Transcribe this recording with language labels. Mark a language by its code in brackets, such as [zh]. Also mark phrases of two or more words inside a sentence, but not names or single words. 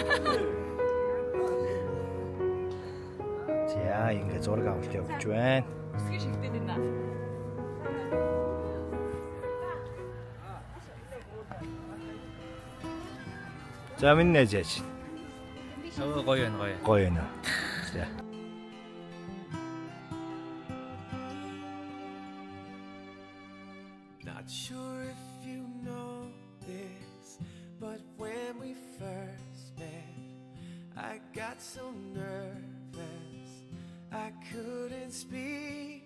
[mn] За, ингээд зураг авалт явуулж байна. За, минь нээжээч. гоё байна. Гоё байна. За. [en] Not sure if you know this, but when we first met, I got so nervous I couldn't speak.